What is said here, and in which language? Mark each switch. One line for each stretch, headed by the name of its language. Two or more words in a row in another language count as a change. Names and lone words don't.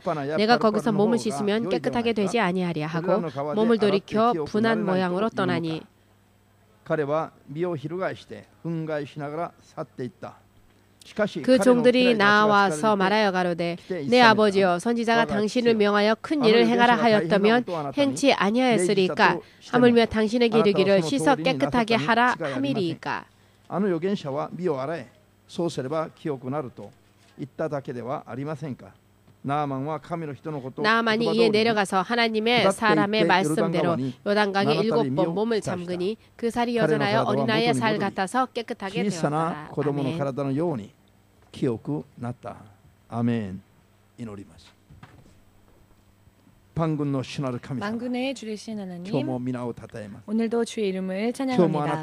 Korean: 내가 거기서 몸을 씻으면 깨끗하게 되지 아니하랴 하고 몸을 돌이켜 분한 모양으로 떠나니 그 종들이 나와서 말하여 가로되 내 아버지여 선지자가 당신을 명하여 큰 일을 행하라 하였다면 행치 아니하였으리까? 하물며 당신에게 이르기를 씻어 깨끗하게 하라 함이리이까?
Japanese: あの預言者は身を洗え、そうすれば清くなると言っただけではありませんか。
Korean: 나아만이 이에 내려가서 하나님의 사람의 말씀대로 요단강에 7번 몸을 잠그니 그 살이 여전하여 어린아이의 살 같아서 깨끗하게 되었다. 아멘. 만군의 주리신 하나님, 오늘도 주의 이름을 찬양합니다.